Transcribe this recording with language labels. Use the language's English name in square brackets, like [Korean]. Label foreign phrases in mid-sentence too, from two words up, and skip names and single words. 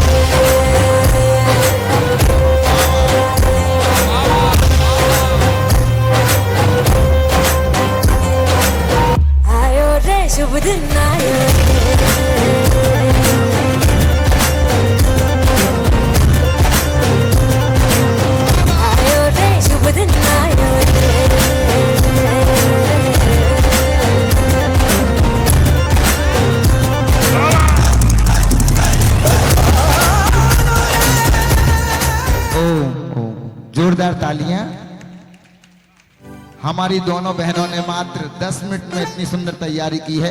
[Hindi] आयो रे, शुभ दिन आयो आयो रे, शुभ दिन आयो जोरदार तालियां। हमारी दोनों बहनों ने मात्र 10 मिनट में इतनी सुंदर तैयारी की है।